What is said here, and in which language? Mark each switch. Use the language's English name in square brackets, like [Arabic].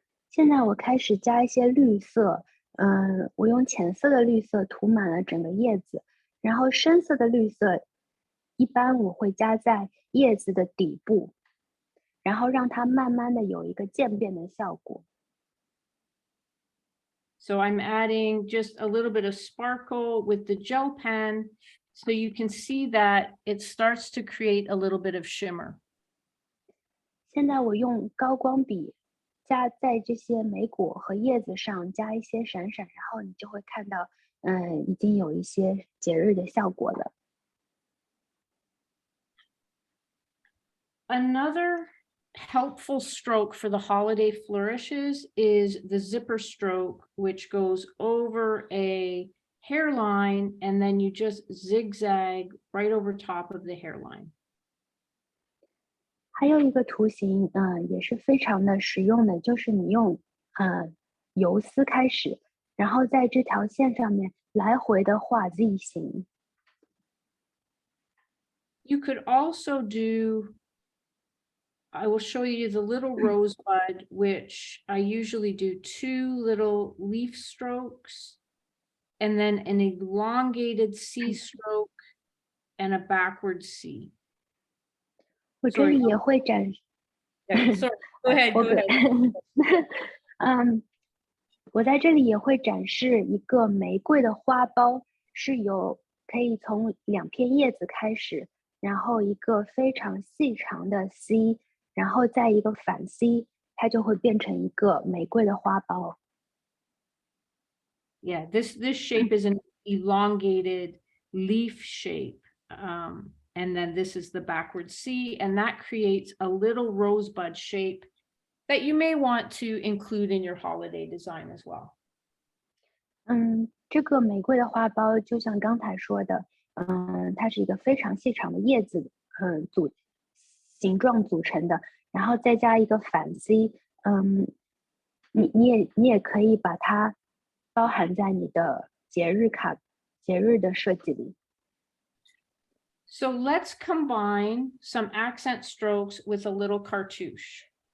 [Chinese] 现在我开始加一些绿色，我用浅色的绿色涂满了整个叶子，然后深色的绿色一般我会加在叶子的底部，然后让它慢慢的有一个渐变的效果。 [English] So I'm adding just a little bit of sparkle with the gel pen, so you can see that it starts to create a little bit of shimmer. [Chinese] 现在我用高光笔加在这些莓果和叶子上加一些闪闪，然后你就会看到，已经有一些节日的效果了。 [English] Another helpful stroke for the holiday flourishes is the zipper stroke, which goes over a hairline and then you just zigzag right over top of the hairline. [Chinese] 还有一个图形，也是非常的实用的，就是你用游丝开始，然后在这条线上面来回的画 Z 形。 [English] You could also do, I will show you the little rosebud, which I usually do 2 little leaf strokes, and then an elongated C stroke and a backward C. [Chinese] 我这里也会展示。 [English] Sorry, go ahead, go ahead. [Chinese] 我在这里也会展示一个玫瑰的花苞，是可以从2片叶子开始，然后一个非常细长的 C， 然后再一个反 C， 它就会变成一个玫瑰的花苞。 [English] Yeah, this shape is an elongated leaf shape. And then this is the backward C, and that creates a little rosebud shape that you may want to include in your holiday design as well. [Chinese] 这个玫瑰的花苞就像刚才说的，它是一个非常细长的叶子，形状组成的，然后再加一个反 C，你也可以把它包含在你的节日的设计里。 [English] So let's combine some accent strokes with a little cartouche.